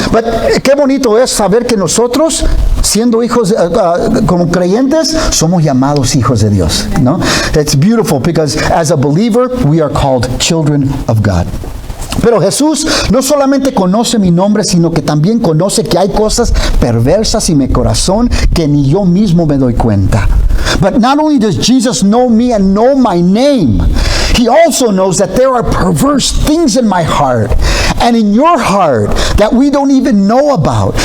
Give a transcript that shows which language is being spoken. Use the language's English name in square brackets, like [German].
[Spanish] But qué bonito es saber que nosotros, siendo hijos, como creyentes, somos llamados hijos de Dios, ¿no? [English] It's beautiful because as a believer, we are called children of God. [Spanish] Pero Jesús no solamente conoce mi nombre, sino que también conoce que hay cosas perversas en mi corazón que ni yo mismo me doy cuenta. [English] But not only does Jesus know me and know my name, he also knows that there are perverse things in my heart and in your heart that we don't even know about.